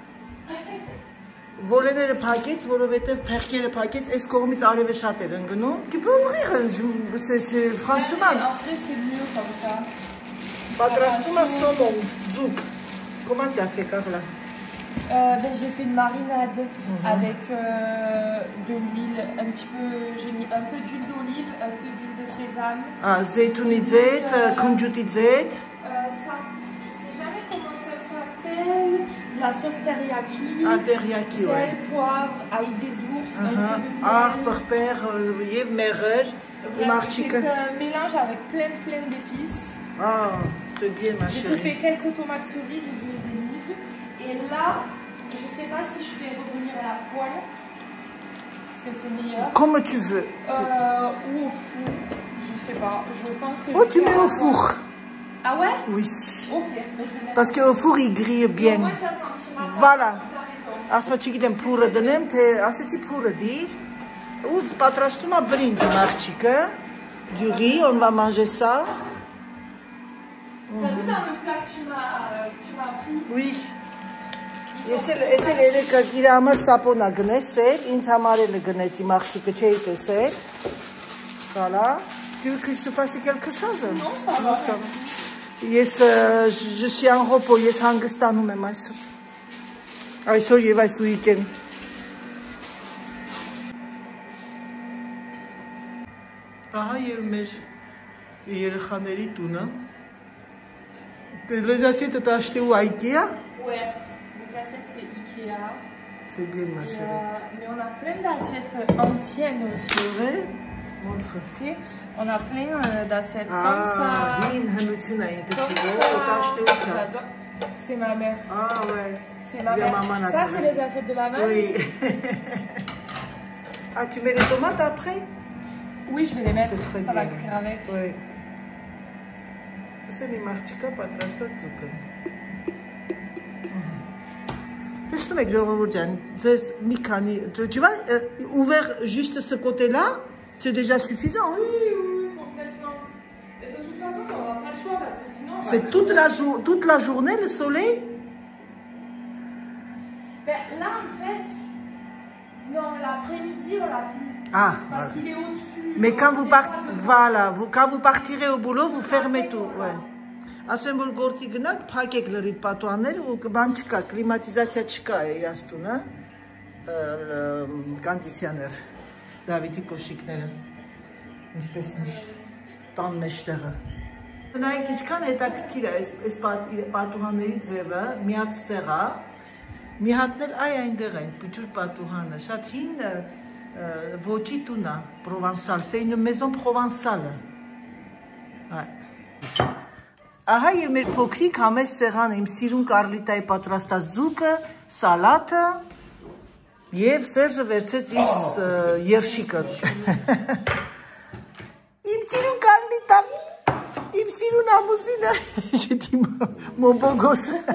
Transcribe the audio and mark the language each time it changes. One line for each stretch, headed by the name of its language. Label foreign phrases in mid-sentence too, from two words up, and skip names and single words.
Armenian: Ոլեները փակեց, որովհետև փեղկերը փակեց, այս կողմից արևը շատ էր ընկնում։
French: Tu peux ouvrir, c'est franchement. Après, c'est mieux comme ça.
Armenian: Պատրաստում է սոմոն, ձուկ։
French: Comment tu as fait, Carla? J'ai fait une marinade avec de l'huile, j'ai mis un peu d'huile d'olive, un peu d'huile de sésame.
Armenian: Ah, զեյթունի զեյթ, քունջութի զեյթ.
French: Ça, je sais jamais comment ça s'appelle. la sauce teriyaki, teriyaki, ouais. sel, poivre, ail des ours, un peu de miel.
Armenian: Աղ, պղպեղ եւ մեղր, իմ
French: C'est
Armenian: աղջիկը.
French: un mélange avec plein d'épices. Ah, c'est bien ma J'ai chérie. coupé quelques tomates cerises où je les ai mises. Et là, je sais pas si je vais revenir à la poêle, parce que c'est meilleur. Comme tu veux. Ou au four, je sais pas. Je pense que Oh, je tu vais mets faire au la four. poêle. Ah ouais? Oui. Ok, mais je vais mettre. Parce qu'au four, il grille Au bien. moins ça sentira pas Voilà. la maison.
Armenian: Ասում չգիտեմ փուրը դնեմ, թե ասեցի փուրը դիր։ Ու պատրաստում է բրինձ աղջիկը։ Յուղի,
French: on va manger ça. T'as vu dans le plat que tu m'as pris? Oui.
Armenian: Ես էլ երեկա իր համար սապոնա գնեցել, ինձ համար էլ գնեց իմ աղջիկը չէի տեսել։ Voilà.
French: Tu veux que je te fasse quelque chose? Non, ça va. Ես je suis en repos,
Armenian: ես հանգստանում եմ այսօր։ Այսօր եւ այս weekend։ Ահա եւ մեր երեխաների տունը։
French: Les assiettes t'as acheté où, Ikea? Ouais, les assiettes c'est Ikea. C'est bien ma chérie. Mais on a plein d'assiettes anciennes aussi. C'est vrai? Montre. Tu sais, on a plein d'assiettes comme ça.
Armenian: Din հնություն է ինքս
French: Comme
Armenian: իգո,
French: ça. t'as acheté où ça? J'adore. C'est ma mère. Ah ouais. C'est ma Bien, mère. maman, Ça, la c'est les assiettes de la mère. Oui. Ah, tu mets les tomates après? Oui, je vais les mettre. C'est très Ça va bien. cuire avec. Oui. C'est une marchica
Armenian: պատրաստած ձուկը։ Տեսնում եք ժողովուրդ ջան, ձեզ մի քանի,
French: tu vois, ouvert juste ce côté-là, c'est déjà suffisant, hein? Oui, complètement. Et de toute façon, on n'aura pas le choix parce que sinon. C'est toute la journée le soleil? Ben, là, en fait, non, l'après-midi, on l'a plus. Ah, Parce voilà. qu'il est au-dessus. Mais quand vous, voilà. quand vous partirez au boulot, vous fermez tout. Ouais.
Armenian: Ասեմ որ գործի գնաք, փակեք լրիվ պատուհանները ու բան չկա, կլիմատիզացիա չկա իրանց տունը, կոնդիցիոներ, Դավիթի կոշիկները, ինչպես միշտ, տան մեջտեղը։ Նայեք ինչքան հետաքրքիր է այս պատուհանների ձևը, մի հատ ստեղ է, մի հատն էլ այ այնտեղ է, պիճուր պատուհանը, շատ հին ոճի տուն է, Պրովանսալ,
French: c'est une maison provençale։
Armenian: Ահա եւ մեր փոքրիկ համես սեղանը, իմ սիրուն Կարլիտայի պատրաստած ձուկը, սալատը եւ Սերժը վերցեց իր երշիկը։ Իմ սիրուն Կարլիտան, իմ սիրուն ամուսինը, շտի մոբոգոս։